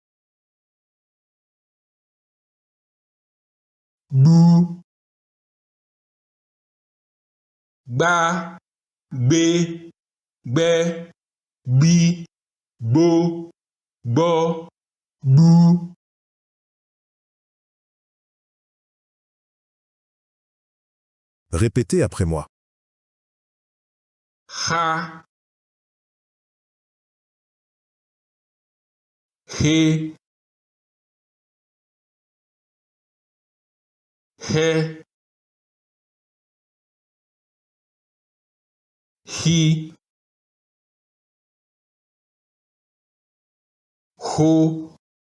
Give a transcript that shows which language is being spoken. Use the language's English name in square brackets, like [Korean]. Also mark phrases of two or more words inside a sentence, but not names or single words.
[Yoruba] gbu, gba, gbe, gbẹ, gbi, gbo, gbọ, gbu. [French] Répétez après moi. [Yoruba] Ha, he, he, hi, ho,